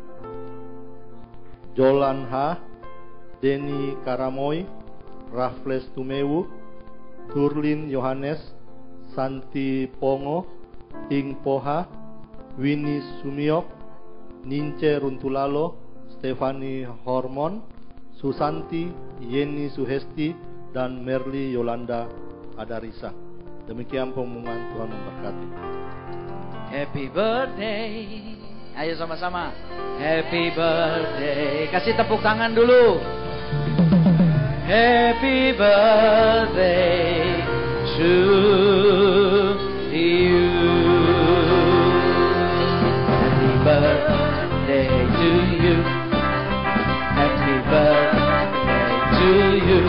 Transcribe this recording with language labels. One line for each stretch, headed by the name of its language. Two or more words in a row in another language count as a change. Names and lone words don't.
Indonesian: Jolan Ha, Denny Karamoy, Raffles Tumewu, Turlin Yohanes, Santi Pongo, Ing Poha, Winnie Sumiok, Nince Runtulalo, Stefani Hormon, Susanti, Yeni Suhesti, dan Merli Yolanda Adarisa. Demikian pengumuman. Tuhan memberkati.
English: Happy birthday.
Indonesian: Ayo sama-sama.
English: Happy birthday.
Indonesian: Kasih tepuk tangan dulu.
English: Happy birthday to you. Happy birthday to you. Happy birthday to you.